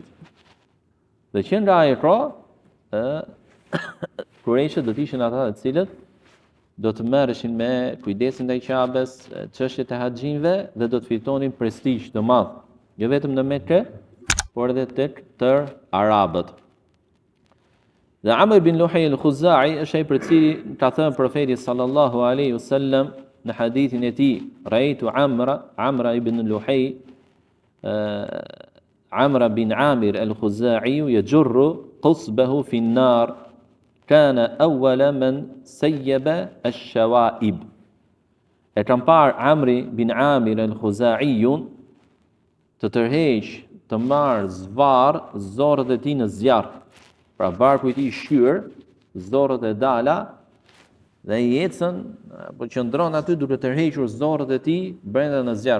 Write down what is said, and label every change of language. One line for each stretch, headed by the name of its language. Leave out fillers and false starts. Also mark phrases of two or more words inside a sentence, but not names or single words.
Albanian: Dhe që nga ai kohë, Kurejshët do të ishin ata të cilët do të merreshin me kujdesin ndaj Ka'bes, çështjet e haxhinëve dhe do të fitonin prestigj të madh, jo vetëm në Mekë, por edhe tek tërë arabët. Dhe Amr bin Luhay al-Khuzai është ai për cili ka thënë profeti
Arabic: صلى الله عليه وسلم
Albanian: në hadithin e tij,
Arabic: رأيت عمرا بن لحي، عمرا بن عامر الخزاعي يجر قصبه في النار، كان أول من سيب السوائب.
Albanian: E kam parë Amri bin Amir al-Khuzaiun të tërheq, të marrë zvarr zorët e tij në zjarr. Pra barku i tij shqyr, zorët e dala dhe i ecën, po qëndron aty duke tërhequr zorët e tij brenda në zjarr.